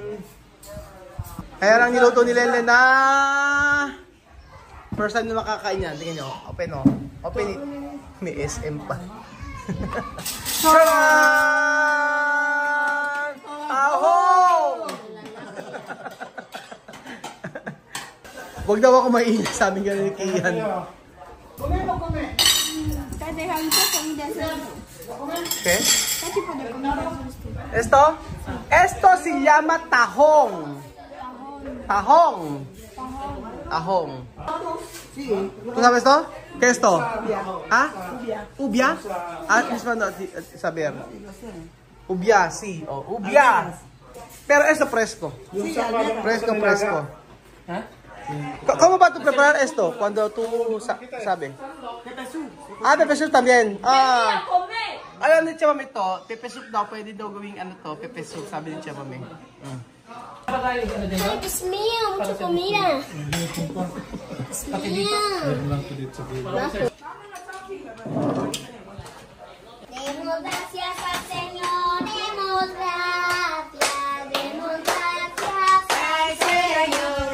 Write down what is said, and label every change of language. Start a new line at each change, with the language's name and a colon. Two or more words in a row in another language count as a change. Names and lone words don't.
Filipino: Ayan ang niluto ni Lele na
English: first time
Filipino: na makakain yan. Tingnan nyo. Open o.
English: Open it.
Filipino: May SM pa. Charan! Tahong! Huwag daw ako mainit, sabi nga ni Kian. Okay?
Spanish: Esto se llama tahong.
Filipino: Tahong.
Spanish: ¿Tú sabes esto? ¿Qué es esto? ¿Ah? ¿Ubia? Ah, mismo no saber. Ubia, sí. Oh, ubia. Pero esto fresco. Fresco. ¿Ah? ¿Cómo va a preparar esto cuando tú sabes? Pepe soup también.
Filipino: Alam ni Chama to, pepe soup daw, pwede daw gawing pepe soup, sabi ni Chama. Ay,
Spanish: Dios mío, mucha comida. Dios mío. Demos gracias al Señor, demos gracias, demos gracias al Señor.